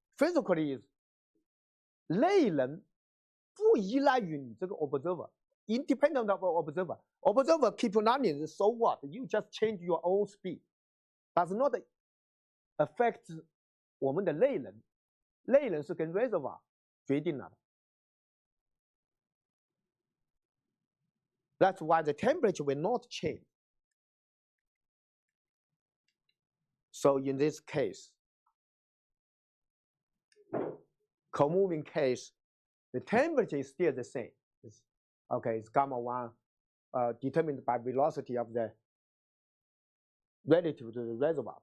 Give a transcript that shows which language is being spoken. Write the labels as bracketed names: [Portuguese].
[English] Physically is [Chinese] 内冷不依赖于你这个 [English] observer, independent of observer. Observer keep running, so what? You just change your own speed. Does not affect [Chinese] 我们的内冷。内冷是跟 reservoir 决定了的。 [English] That's why the temperature will not change. So in this case, co-moving case, the temperature is still the same. It's gamma 1 determined by velocity of the relative to the reservoir.